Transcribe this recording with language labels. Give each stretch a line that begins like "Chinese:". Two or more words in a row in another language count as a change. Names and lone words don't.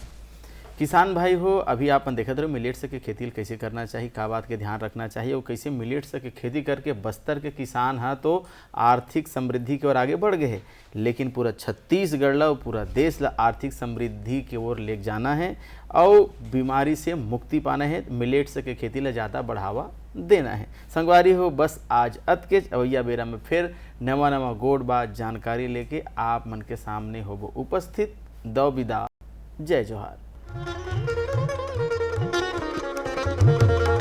Chhattisgarhi: किसान भाई हो, अभी आप देखते रहो मिलेट्स के खेती कैसे करना चाहिए, का बात के ध्यान रखना चाहिए और कैसे मिलेट्स के खेती करके बस्तर के किसान है तो आर्थिक समृद्धि की ओर आगे बढ़ गए हैं, लेकिन पूरा छत्तीसगढ़ ला और पूरा देश ला आर्थिक समृद्धि की ओर ले जाना है और बीमारी से मुक्ति पाना है। मिलेट्स के खेती ला ज़्यादा बढ़ावा देना है। संगवारी हो, बस आज अत के अवैया बेरा में फिर नवा गोड़ बात जानकारी लेके आप मन के सामने हो उपस्थित। दो विदा, जय जोहार।